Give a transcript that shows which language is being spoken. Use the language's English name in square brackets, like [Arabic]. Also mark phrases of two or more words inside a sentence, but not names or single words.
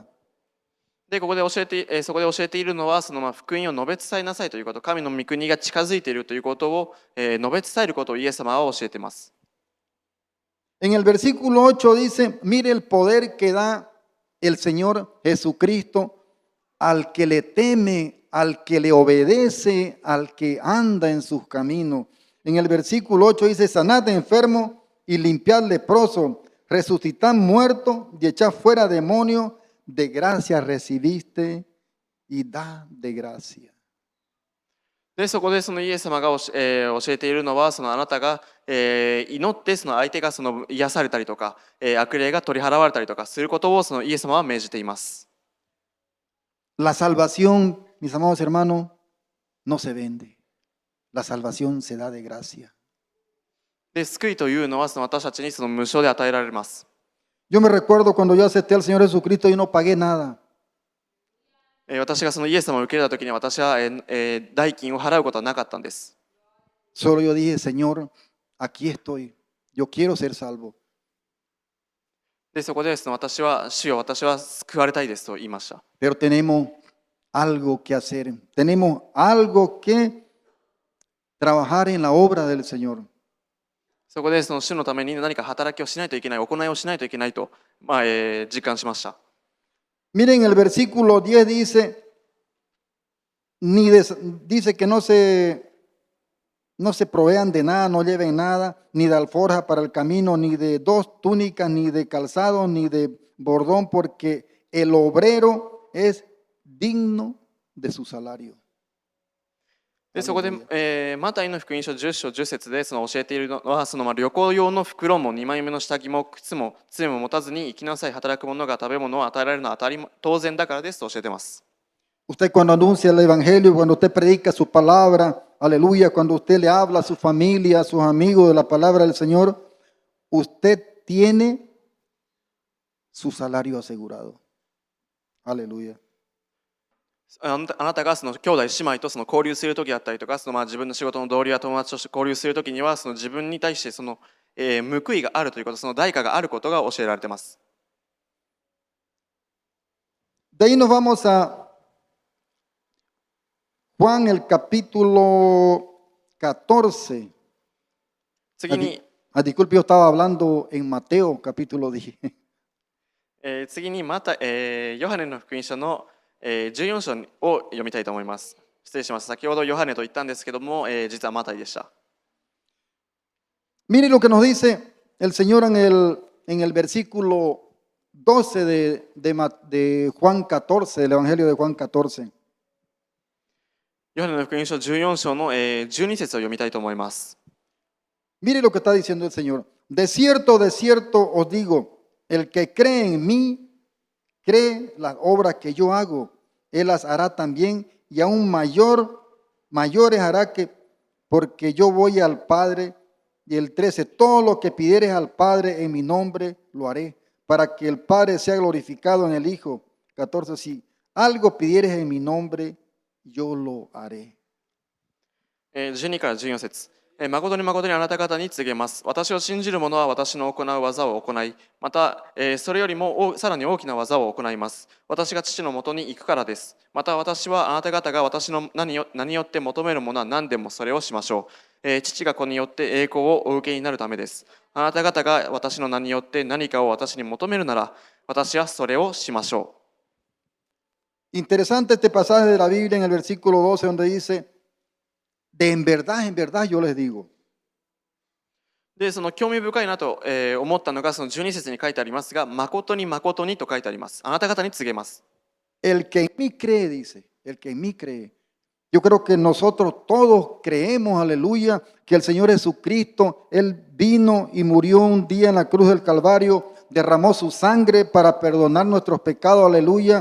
[Japanese] で、ここでそこで教えているのは、福音を述べ伝えなさいということ、神の御国が近づいているということを、述べ伝えることをイエス様は教えています。 [Spanish] En el versículo 8 dice, mire el poder que da el Señor Jesucristo al que le teme, al que le obedece, al que anda en sus caminos. En el versículo 8 dice, sanad de enfermo y limpiad leproso, resucitad muerto y echad fuera demonios, de gracia recibiste y da de gracia. [Japanese] で、そこでそのイエス様が教えているのは、あなたが、祈ってその相手が癒されたりとか、悪霊が取り払われたりとかすることをイエス様は命じています。 [Spanish] La salvación, mis amados hermanos, no se vende. La salvación se da de gracia. [Japanese] で、救いというのは私たちに無償で与えられます。 [Spanish] Yo me recuerdo cuando yo acepté al Señor Jesucristo y no pagué nada. [Japanese] 私がイエス様を受け入れたときに私は代金を払うことはなかったんです。 [Spanish] Solo yo dije, Señor, aquí estoy. Yo quiero ser salvo. [Japanese] で、そこで私は救われたいですと言いました。 [Spanish] Pero tenemos algo que hacer. Tenemos algo que trabajar en la obra del Señor. [Japanese] そこで主のために何か働きをしないといけない、行いをしないといけないと、実感しました。 [Spanish] Miren, el versículo 10 dice, dice que no se provean de nada, no lleven nada, ni de alforja para el camino, ni de dos túnicas, ni de calzado, ni de bordón, porque el obrero es digno de su salario. [Japanese] で、そこで、マタイの福音書10章10節で教えているのは、旅行用の袋も2枚目の下着も靴も杖も持たずに行きなさい、働く者が食べ物を与えられるのは当然だからですと教えています。 [Spanish] Usted cuando anuncia el evangelio, cuando usted predica su palabra, aleluya, cuando usted le habla a su familia, a sus amigos de la palabra del Señor, usted tiene su salario asegurado. Aleluya. [Japanese] あなたがその兄弟姉妹とその交流するときだったりとか、その自分の仕事の同僚や友達として交流するときには、その自分に対してその、報いがあるということ、その代価があることが教えられています。 [Spanish] De ahí nos vamos a Juan el capítulo 14. [Japanese] 次に、 [Spanish] Disculpe, yo estaba hablando en Mateo capítulo 10. [Japanese] 次にまた、ヨハネの福音書の、14章を読みたいと思います。失礼します。先ほどヨハネと言ったんですけども、実はマタイでした。 [Spanish] Mire lo que nos dice el Señor en el versículo 12 de Juan 14, del Evangelio de Juan 14. [Japanese] ヨハネの福音書14章の、12節を読みたいと思います。 [Spanish] Mire lo que está diciendo el Señor. De cierto os digo, el que cree en mí, cree las obras que yo hago, él las hará también y aún mayores hará que, porque yo voy al Padre. Y el 13, todo lo que pidieres al Padre en mi nombre, lo haré, para que el Padre sea glorificado en el Hijo. 14, si algo pidieres en mi nombre, yo lo haré. [Japanese] 12 から14節。誠に誠にあなた方に告げます。私を信じる者は私の行う技を行い、また、それよりもさらに大きな技を行います。私が父のもとに行くからです。また私はあなた方が私の名によって求めるものは何でもそれをしましょう。父が子によって栄光をお受けになるためです。あなた方が私の名によって何かを私に求めるなら、私はそれをしましょ [Spanish] う。Interesante este pasaje de la Biblia en el versículo 12 donde dice, de en verdad yo les digo. [Japanese] で、その興味深いなと思ったのがその12節に書いてありますが、誠に誠にと書いてあります。あなた方に告げます。 [Spanish] El que en mí cree, dice, el que en mí cree. Yo creo que nosotros todos creemos, aleluya, que el Señor Jesucristo, Él vino y murió un día en la cruz del Calvario, derramó su sangre para perdonar nuestros pecados, aleluya.